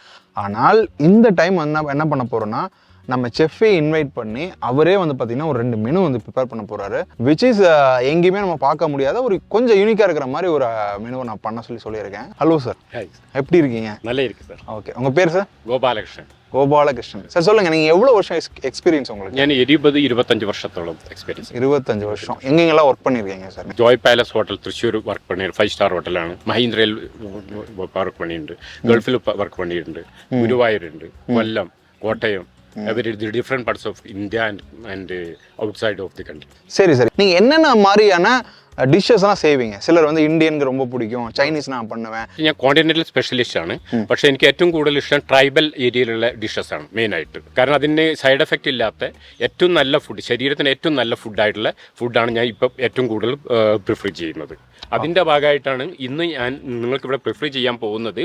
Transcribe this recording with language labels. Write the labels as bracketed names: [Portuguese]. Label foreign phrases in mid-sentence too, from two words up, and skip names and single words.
[Tamil] ஆனால் இந்த டைம் என்ன பண்ண போகிறோன்னா, நம்ம செஃப்பே இன்வைட் பண்ணி அவரே வந்து பார்த்தீங்கன்னா ஒரு 2 மெனு வந்து ப்ரிப்பேர் பண்ண போகிறாரு. [English] which is [Tamil] எங்கேயுமே நம்ம பார்க்க முடியாத ஒரு கொஞ்சம் யூனிக்காக இருக்கிற மாதிரி ஒரு மெனுவை நான் பண்ண சொல்லியிருக்கேன். ஹலோ சார், எப்படி இருக்கீங்க? நல்லா இருக்கு சார். ஓகே, உங்கள் பேர் சார்? ഗോപാലകൃഷ്ണൻ. கோபாலகிருஷ்ணன் சார். சொல்லுங்கள், நீங்கள் எவ்வளோ வருஷம் எக்ஸ்பீரியன்ஸ் உங்களுக்கு? [Malayalam] ഞാൻ 20-25 വർഷത്തോളം എക്സ്പീരിയൻസ്. [Tamil] 25 வருஷம். எங்கெங்கெல்லாம் ஒர்க் பண்ணியிருக்கீங்க சார்? [Malayalam] ജോയ് പാലസ് ഹോട്ടൽ തൃശ്ശൂർ വർക്ക് பண்ணியிருக்கேன். 5 സ്റ്റാർ ഹോട്ടലാണ്. മഹീന്ദ്രയിൽ വർക്ക് பண்ணிയിട്ടുണ്ട്. ഗൾഫിൽ വർക്ക് பண்ணிയിട്ടുണ്ട്. ഗുരുവായൂരുണ്ട്, കൊല്ലം, കോട്ടയം. [English] different parts of India and outside of the country. [Tamil] சரி சரி, நீங்க என்னென்ன மாதிரியான ഡിഷസ്லாம் செய்வீங்க? சிலர் வந்து இந்தியனுக்கு ரொம்ப பிடிக்கும், ചൈനീസ് நான் பண்ணுவேன். [Malayalam] ഞാൻ [English] continental specialist [Malayalam] ആണ്. പക്ഷേ എനിക്ക് ഏറ്റവും കൂടുതൽ ഇഷ്ടം ട്രൈബൽ ഏരിയയിലുള്ള ഡിഷസ് ആണ് മെയിനായിട്ട്. കാരണം അതിന് [English] side effect [Malayalam] ഇല്ലാത്ത ഏറ്റവും നല്ല ഫുഡ്, ശരീരത്തിന് ഏറ്റവും നല്ല ഫുഡായിട്ടുള്ള ഫുഡാണ് ഞാൻ ഇപ്പം ഏറ്റവും കൂടുതൽ പ്രിഫർ ചെയ്യുന്നത്. അതിൻ്റെ ഭാഗമായിട്ടാണ് ഇന്ന് ഞാൻ നിങ്ങൾക്കിവിടെ പ്രിഫർ ചെയ്യാൻ പോകുന്നത്.